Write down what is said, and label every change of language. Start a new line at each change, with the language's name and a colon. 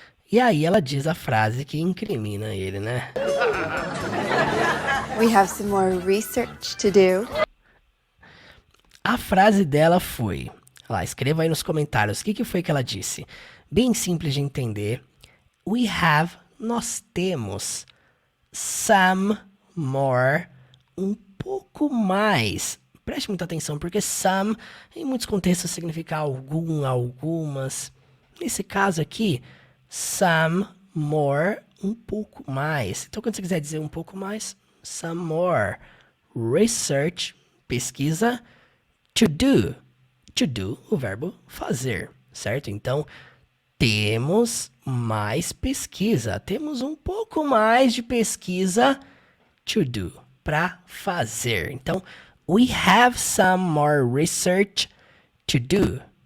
Portuguese: E aí ela diz a frase que incrimina ele, né?
English: We have some more research to do.
Portuguese: A frase dela foi, Olha lá, escreva aí nos comentários o que foi que ela disse. Bem simples de entender.
English: We have,
Portuguese: nós temos.
English: Some more,
Portuguese: um pouco mais. Preste muita atenção, porque some, em muitos contextos, significa algum, algumas. Nesse caso aqui,
English: some more,
Portuguese: um pouco mais. Então, quando você quiser dizer um pouco mais,
English: some more.
Portuguese: Research, pesquisa.
English: To do. To do,
Portuguese: o verbo fazer, certo? Então, temos mais pesquisa. Temos um pouco mais de pesquisa
English: to do,
Portuguese: para fazer.
English: Então, we have some more research to do.